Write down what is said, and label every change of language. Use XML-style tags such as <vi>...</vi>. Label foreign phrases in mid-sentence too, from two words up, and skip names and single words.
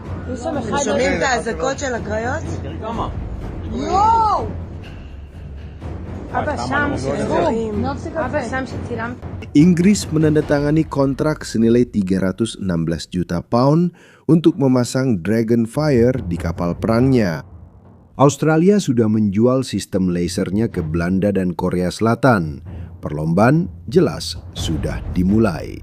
<he>שומעים את האזעקות של הקריות? יואו! אבא שם שצילמת.</he> <id>Inggris menandatangani kontrak senilai 316 juta pound untuk memasang Dragonfire di kapal perangnya. Australia sudah menjual sistem lasernya ke Belanda dan Korea Selatan. Perlombaan jelas sudah dimulai.</id>